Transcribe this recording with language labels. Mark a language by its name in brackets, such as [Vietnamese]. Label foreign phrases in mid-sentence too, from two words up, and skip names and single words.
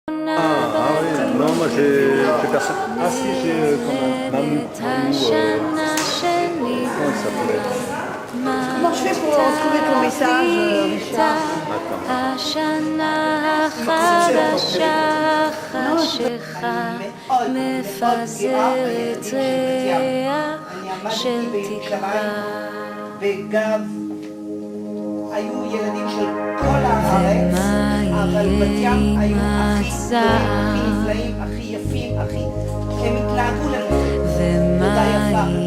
[French] Oui, non, moi j'ai personne. Ah si, j'ai quand même Mamou. Comment il s'appelait? Comment je fais pour retrouver ton message, Richard? [Hebrew] היו ילדים של כל הארץ, אבל בת ים היו הכי נפלאים, הכי יפים, הם התנהגו לנו תודה יפה.